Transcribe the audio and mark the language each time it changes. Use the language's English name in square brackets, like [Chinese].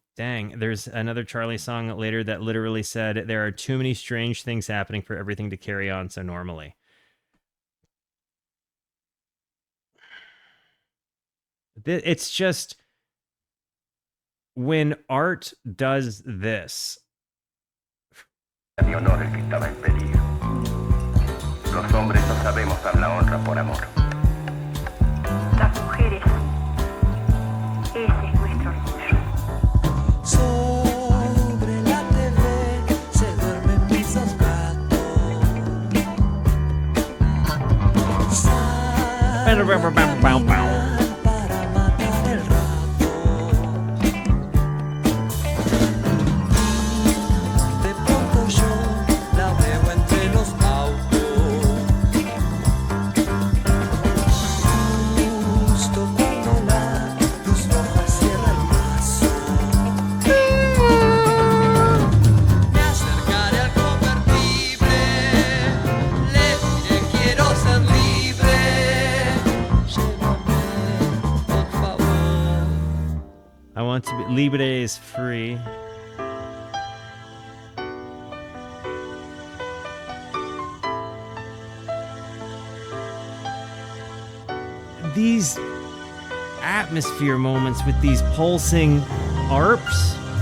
[English] Dang, there's another Charly song later that literally said there are too many strange things happening for everything to carry on so normally. It's just when art does this. [Spanish] Mi honor el que estaba en peligro. Los hombres no sabemos dar la honra por amor. Las mujeres, ese es nuestro orgullo. Sobre la TV se duermen mis dos gatos. Para matar el rato. De pronto yo la veo entre los autos. Justo cuando la luz roja cierra el paso. Me acercaré al convertible. Le diré quiero ser libre. Llévame, por favor. [English] I want to be Libre is free. These atmosphere moments with these pulsing arps.